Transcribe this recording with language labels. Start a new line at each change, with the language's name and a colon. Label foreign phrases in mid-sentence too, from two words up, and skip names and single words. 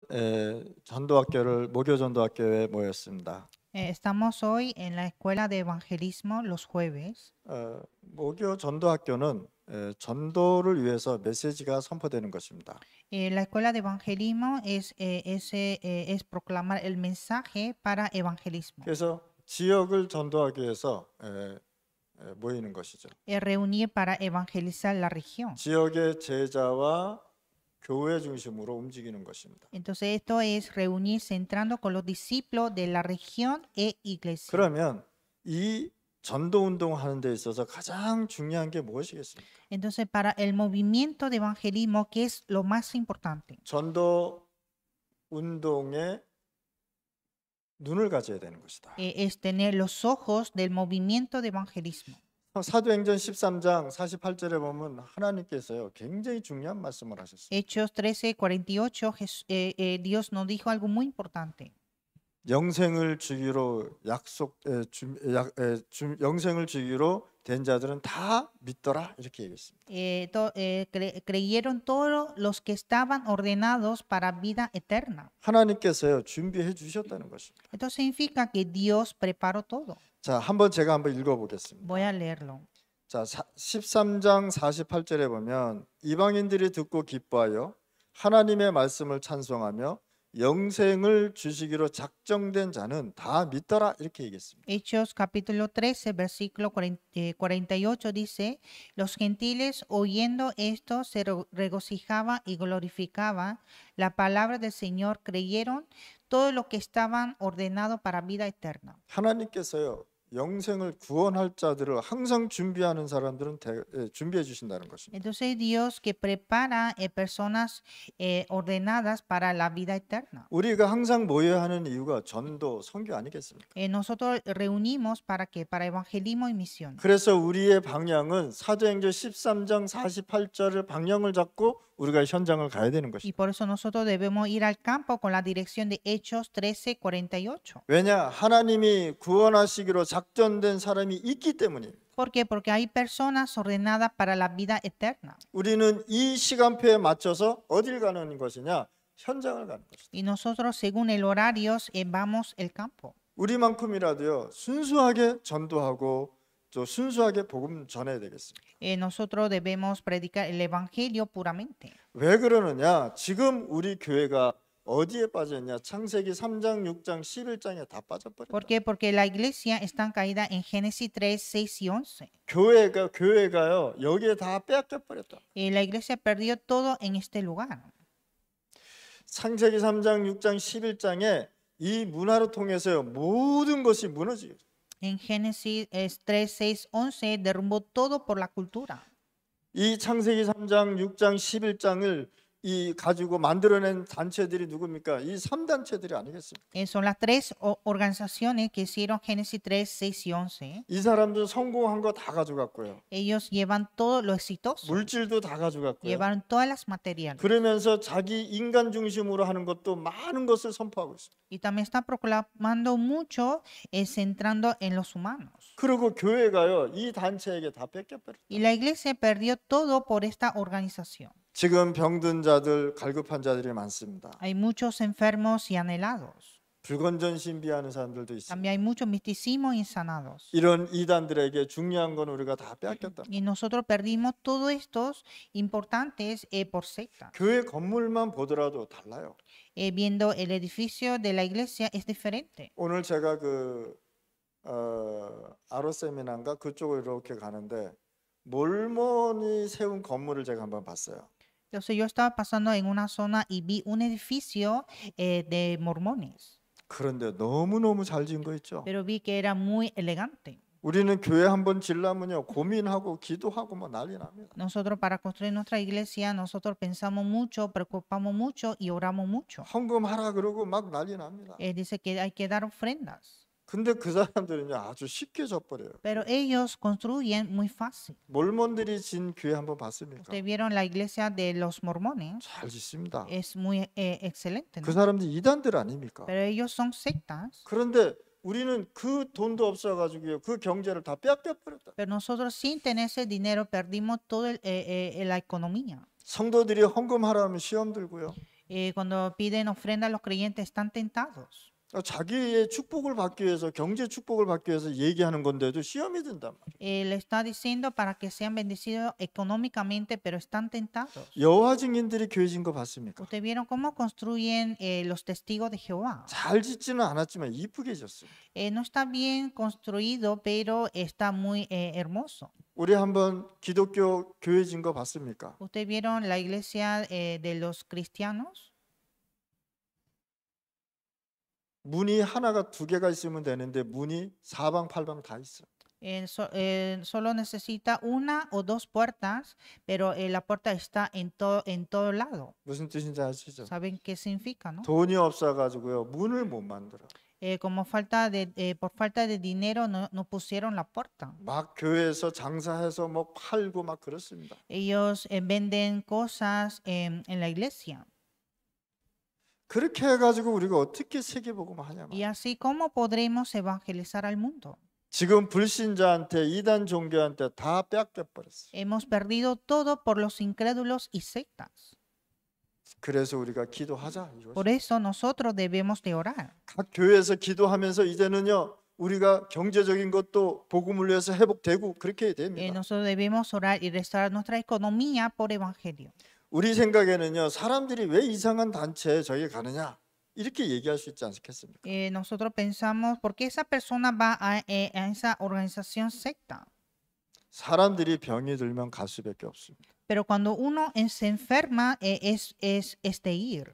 Korean: 전도학교를 모교 전도학교에 모였습니다.
Spanish: Estamos hoy en la escuela de evangelismo los jueves.
Korean: 모교 전도학교는 전도를 위해서 메시지가 선포되는 것입니다.
Spanish: La escuela de evangelismo es proclamar el mensaje para evangelismo.
Korean: 그래서 지역을 전도하기 위해서 모이는 것이죠.
Spanish: Reunir para evangelizar la región.
Korean: 지역의 제자와 교회 중심으로 움직이는 것입니다.
Spanish: Entonces esto es reunir centrando con los discípulos de la región e iglesia.
Korean: 그러면 이 전도 운동하는 데 있어서 가장 중요한 게 무엇이겠습니까?
Spanish: Entonces para el movimiento de evangelismo, ¿qué es lo más importante?
Korean: 전도 운동에 눈을 가져야 되는 것이다.
Spanish: Es tener los ojos del movimiento de evangelismo.
Korean: 사도행전 13장 48절에 보면 하나님께서요 굉장히 중요한 말씀을 하셨어요.
Spanish: Hechos 13:48, Dios nos dijo algo muy importante.
Korean: 영생을 주기로 영생을 주기로 된 자들은 다 믿더라 이렇게 얘기했습니다.
Spanish: Creyeron todos los que estaban ordenados para vida eterna.
Korean: 하나님께서요 준비해 주셨다는 것입니다.
Spanish: Esto significa que Dios preparó todo.
Korean: 자, 제가 한번 읽어보겠습니다.
Spanish: Voy a leerlo.
Korean: 자, 13장 48절에 보면 이방인들이 듣고 기뻐하여 하나님의 말씀을 찬송하며 영생을 주시기로 작정된 자는 다 믿더라 이렇게 얘기했습니다.
Spanish: Hechos capítulo 13, versículo 48 dice, los gentiles oyendo esto se regocijaban y glorificaban la palabra del Señor, creyeron todos los que estaban ordenados para vida eterna.
Korean: 하나님께서요 영생을 구원할 자들을 항상 준비하는 사람들은 준비해 주신다는 것입니다.
Spanish: Entonces Dios que prepara personas ordenadas para la vida eterna.
Korean: 우리가 항상 모여야 하는 이유가 전도, 선교 아니겠습니까?
Spanish: Nosotros reunimos para que para evangelismo y misión.
Korean: 그래서 우리의 방향은 사도행전 13장 48절을 방향을 잡고 우리가 현장을 가야 되는
Spanish: Y
Korean: 것입니다.
Spanish: por eso nosotros debemos ir al campo con la dirección de Hechos 13:48.
Korean: 왜냐? 하나님이 구원하시기로 작전된 사람이 있기 때문입니다.
Spanish: ¿Por qué? Porque hay personas ordenadas para la vida eterna.
Korean: 우리는 이 시간표에 맞춰서 어딜 가는 것이냐? 현장을 가는 것이다.
Spanish: Y nosotros según el horario vamos el campo.
Korean: 우리만큼이라도요 순수하게 전도하고 또 순수하게 복음 전해야 되겠습니다.
Spanish: Nosotros debemos predicar el evangelio puramente.
Korean: 왜 그러느냐? 지금 우리 교회가 어디에 빠졌냐? 창세기 3장, 6장, 11장에 다 빠져버렸다.
Spanish: ¿Por qué? Porque la iglesia está caída en Génesis 3, 6 y 11.
Korean: 교회가요 여기에 다 빼앗겨 버렸다.
Spanish: La iglesia perdió todo en este lugar.
Korean: 창세기 3장, 6장, 11장에 이 문화를 통해서요 모든 것이 무너지게.
Spanish: En Génesis 3, 6, 11 derrumbó todo por la cultura.
Korean: 이 창세기 3장, 6장, 11장을 이 가지고 만들어낸 단체들이 누굽니까? 이 3단체들이 아니겠습니까?
Spanish: Son las tres organizaciones que hicieron Génesis 3, 6 y 11.
Korean: 이 사람들 성공한 거 다 가져갔고요.
Spanish: Ellos llevan todo lo exitoso.
Korean: 물질도 다 가져갔고요.
Spanish: Llevaron todas las materiales.
Korean: 그러면서 자기 인간 중심으로 하는 것도 많은 것을 선포하고 있습니다.
Spanish: Y también está proclamando mucho, centrando en los humanos.
Korean: 그리고 교회가요 이 단체에게 다 뺏겨버렸다.
Spanish: Y la iglesia perdió todo por esta organización.
Korean: 지금 병든 자들, 갈급한 자들이 많습니다.
Spanish: Hay muchos enfermos y anhelados.
Korean: 불건전 신비하는 사람들도 있습니다.
Spanish: También hay muchos misticismos y insanados.
Korean: 이런 이단들에게 중요한 건 우리가 다 빼앗겼다.
Spanish: Y nosotros perdimos todos estos importantes por secta.
Korean: 교회 건물만 보더라도 달라요.
Spanish: Viendo el edificio de la iglesia es diferente.
Korean: 오늘 제가 아로세미나인가 그쪽으로 이렇게 가는데 몰몬이 세운 건물을 제가 한번 봤어요.
Spanish: Entonces yo estaba pasando en una zona y vi un edificio de mormones.
Korean: 그런데 너무너무 잘 지은 거 있죠.
Spanish: Pero vi que era muy elegante.
Korean: 우리는 교회 한번 지려면요 고민하고 기도하고 뭐 난리 납니다.
Spanish: Nosotros para construir nuestra iglesia, nosotros pensamos mucho, preocupamos mucho y oramos mucho.
Korean: 헌금하라 그러고 막 난리 납니다.
Spanish: Dice que hay que dar ofrendas.
Korean: 근데 그 사람들은요 아주 쉽게 져버려요.
Spanish: Pero ellos construyen muy fácil.
Korean: 몰몬들이 진 교회 한번 봤습니까?
Spanish: Ustedes vieron la iglesia de los mormones.
Korean: 잘 짓습니다.
Spanish: Es muy excelente,
Korean: 그
Spanish: ¿no?
Korean: 사람들 이단들 아닙니까?
Spanish: Pero ellos son sectas.
Korean: 그런데 우리는 그 돈도 없어가지고요 그 경제를 다 빼앗겨버렸다.
Spanish: Pero nosotros sin tener ese dinero perdimos toda la economía.
Korean: 성도들이 헌금하라면 시험 들고요.
Spanish: Cuando piden ofrenda, los creyentes están tentados.
Korean: 자기의 축복을 받기 위해서, 경제 축복을 받기 위해서 얘기하는 건데도 시험이 든단 말이에요.
Spanish: Le está diciendo para que sean bendecidos económicamente, pero están tentados.
Korean: 여호와 증인들이 교회 짓는 거 봤습니까?
Spanish: ¿Ustedes vieron cómo construyen los testigos de Jehová?
Korean: 잘 짓지는 않았지만 이쁘게 졌어요.
Spanish: No está bien construido, pero está muy hermoso.
Korean: 우리 한번 기독교 교회 짓는 거 봤습니까?
Spanish: ¿Ustedes vieron la iglesia de los cristianos?
Korean: 문이 하나가 두 개가 있으면 되는데 문이 사방팔방 다 있어.
Spanish: Solo necesita una o dos puertas, pero la puerta está en todo lado.
Korean: 무슨 뜻인지 아시죠?
Spanish: ¿Saben qué significa, no?
Korean: 돈이 없어가지고요 문을 못 만들어.
Spanish: Como por falta de dinero no pusieron la puerta.
Korean: 막 교회에서 장사해서 뭐 팔고 막 그렇습니다.
Spanish: Ellos venden cosas en la iglesia.
Korean: 그렇게 해가지고 우리가 어떻게 세계복음 하냐
Spanish: Y
Korean: 말이야.
Spanish: así, ¿cómo podremos evangelizar al mundo?
Korean: 지금 불신자한테 이단 종교한테 다 뺏겨버렸어.
Spanish: Hemos perdido todo por los incrédulos y sectas.
Korean: 그래서 우리가 기도하자 이거지.
Spanish: Por eso nosotros debemos de orar.
Korean: 각 교회에서 기도하면서 이제는요 우리가 경제적인 것도 복음을 위해서 회복되고 그렇게 해야 됩니다.
Spanish: Nosotros debemos orar y restaurar nuestra economía por evangelio.
Korean: 우리 생각에는요 사람들이 왜 이상한 단체에 저기 가느냐 이렇게 얘기할 수 있지 않겠습니까?
Spanish: Nosotros pensamos, ¿por qué esa persona va a esa organización secta?
Korean: 사람들이 병이 들면 갈 수밖에 없습니다.
Spanish: Pero cuando uno se enferma, es de ir.